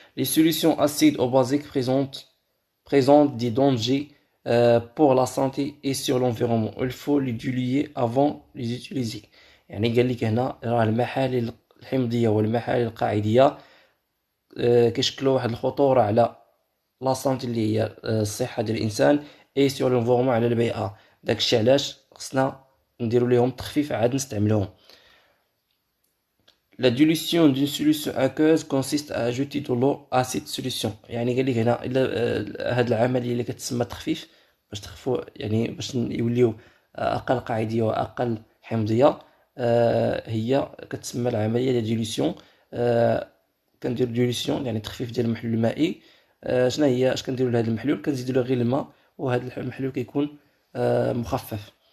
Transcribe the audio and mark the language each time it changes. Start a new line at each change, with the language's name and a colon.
French: لي سوليوشن اسيد او بازيك présente des dangers pour la santé et sur l'environnement. Il faut les diluer avant de les utiliser.
Arabic: يعني قال لك هنا راه المحاليل الحمضيه والمحاليل القاعديه كيشكلوا واحد الخطوره على لا سانتي اللي هي الصحه ديال الانسان
French: اي سور لونفيرومون
Arabic: على البيئه. داكشي علاش خصنا نديروا ليهم تخفيف عاد نستعملوهم.
French: La dilution d'une solution aqueuse consiste à ajouter de l'eau à cette solution.
Arabic: يعني قال لك هنا الا هاد العمليه اللي كتسمى التخفيف باش تخفوا يعني باش يوليو اقل قاعديه واقل حمضيه هي كتسمى العمليه ديال ديليسيون. كندير ديليسيون يعني تخفيف ديال المحلول المائي. شنو هي اش كنديروا لهذا المحلول؟ كنزيدوا له غير الماء وهذا المحلول كيكون مخفف.